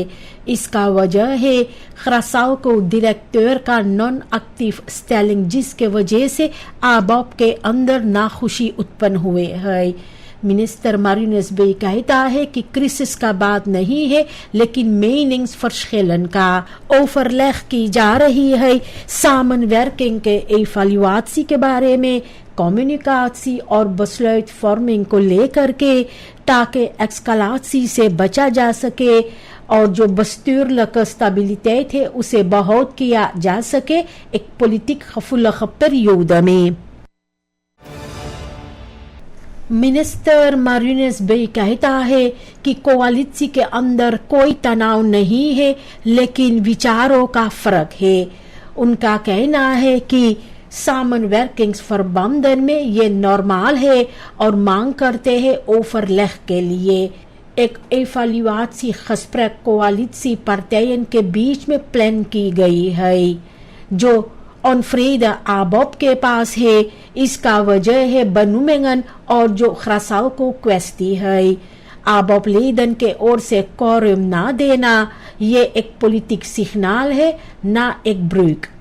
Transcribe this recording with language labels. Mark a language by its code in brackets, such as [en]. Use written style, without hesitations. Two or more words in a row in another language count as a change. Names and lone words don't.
[hns] इसका वजह है Curaçao को डायरेक्टर का [nl] non actief stelling [hns] जिसके वजह से आबाब के अंदर नाखुशी उत्पन्न हुए है। मिनिस्टर मारिनस बे कहता है कि क्रिसिस का बात नहीं है लेकिन [nl] menings verschillen [hns] का ओवरलेग की जा रही है samenwerking के evaluatie के बारे में कम्युनिकेशन और [nl] besluit vorming [hns] को लेकर के ताकि एक्सकलासी से बचा जा सके और जो [nl] bestuurlijke stabiliteit [hns] है उसे बहुत किया जा सके एक [nl] politiek gevoelige periode [hns] में। मिनिस्टर मारिनस बे कहता है कि कोalitie के अंदर कोई तनाव नहीं है लेकिन विचारों का फर्क है। उनका कहना है कि samenwerkingsverbanden में ये नॉर्मल है और मांग करते हैं ओवरलेग के लिए। एक [nl] evaluatie gesprek coalitiepartijen [hns] के बीच में प्लान की गई है जो onvrede ABOP के पास है। इसका वजह है बनुमेंगन और जो खरासाव को क्वेस्टी है। ABOP लेदन के ओर से कोरम ना देना ये एक [nl] politiek signaal [hns] है ना एक ब्रेक।